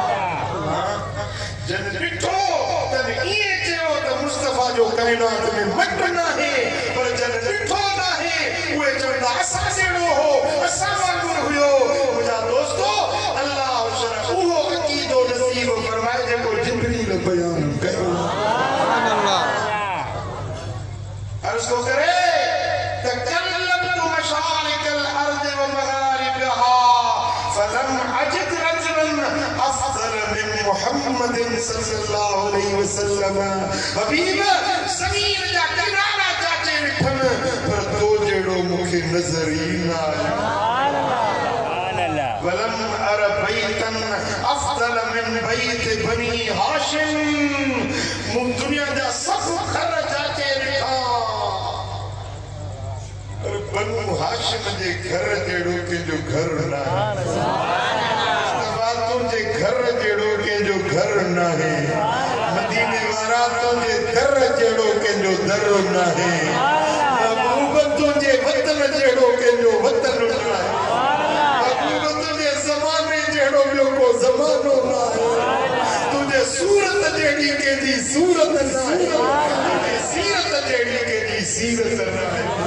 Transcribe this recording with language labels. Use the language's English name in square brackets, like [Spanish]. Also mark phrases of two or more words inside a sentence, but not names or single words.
[Sindhi] जन ॾिठो तन ईअं चयो त मुस्तफ़ा जो काइनात में मट नाहे पर जन ॾिठो नाहे उहे चवंदा असां जहिड़ो हो असां वांगुरु हुयो मुंहिंजा दोस्तो अल्लाह उहो अक़ीदो नसीब फरमाए जेको जिब्रील बयान कयो अर्ज़ को करे [Arabic] تقلبت مشارق الأرض و مغاربها فلم أجد رجلا أفضل من محمد صلى الله عليه وسلم [Sindhi] हबीब ज़मीन जा किनारा चाचे ॾिठम पर तो जहिड़ो मूंखे नज़र ई न आयो [Arabic] سبحان الله ولم أر بيتا أفضل من بيت بني هاشم [Sindhi] मूं दुनिया जा सब घर चाचे ॾिठा पर बनु हाशिम जे घर जहिड़ो कंहिंजो घर न आहे तुंहिंजे घर जहिड़ो कंहिंजो घर न आहे मदीने वारा तुंहिंजे दर जहिड़ो कंहिंजो दर न आहे महबूब तुंहिंजे वतन जहिड़ो कंहिंजो वतन न आहे महबूब तुंहिंजे ज़माने जहिड़ो ॿियो को ज़मानो न आहे तुंहिंजे सूरत जहिड़ी कंहिंजी सूरत न आहे तुंहिंजी सीरत जहिड़ी कंहिंजी सीरत न आहे